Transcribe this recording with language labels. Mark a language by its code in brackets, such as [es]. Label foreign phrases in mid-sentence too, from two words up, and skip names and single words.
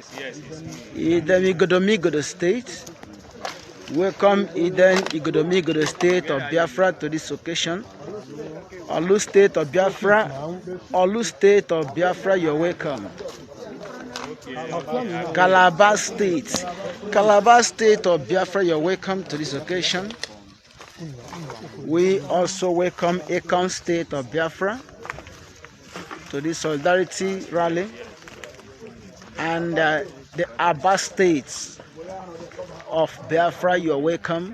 [en] Odumegwu State, welcome Odumegwu State of Biafra to this occasion. Olu State of Biafra, Olu State of Biafra, you're welcome. Calabar State, Calabar State of Biafra, you're welcome to this occasion. We also welcome Ekon State of Biafra to this solidarity rally, and the Aba States of Biafra, you're welcome.